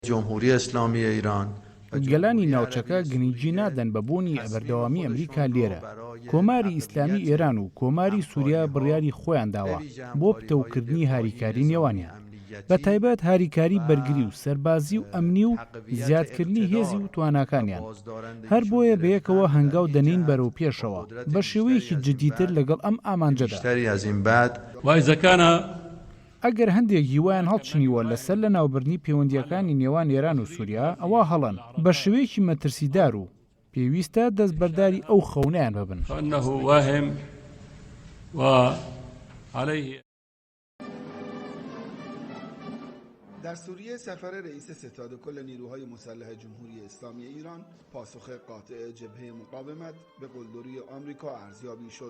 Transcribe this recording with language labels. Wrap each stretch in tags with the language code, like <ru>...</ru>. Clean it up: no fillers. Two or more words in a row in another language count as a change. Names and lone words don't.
<fa>جمهوری اسلامی ایران</fa> <ckb>گەلانی ناوچەکە گرنگی نادەن بە بوونی ئەبەردەوامی ئەمریکا لێرە. کۆماری ئیسلامی ئێران و کۆماری سووریا بڕیاری خۆیان داوە بۆ پتەوکردنی هاریکاری نێوانیان، بە تایبەت هاریکاری بەرگری و سەربازی و ئەمنی و زیادکردنی هێزی و تواناکانیان. هەر بۆیە بەیەکەوە هەنگاو دەنین بەرەو پێشەوە بە شێوەیەکی جدیتر لەگەڵ ئەم ئامانجەدا. ئەگەر هەندێک هیوایان هەڵچنیوە لەسەر لە ناوبردنی پەیوەندیەکانی نێوان ئێران و سووریا، ئەوە هەڵەن بە شێوەیەکی مەترسیدار و پێویستە دەستبەرداری ئەو خەونەیان ببن.</ckb> <fa>در سوریه سفر رئیس ستاد کل نیروهای مسلح جمهوری اسلامی ایران پاسخ قاطع جبهه مقاومت به قلدری آمریکا ارزیابی شد.</fa>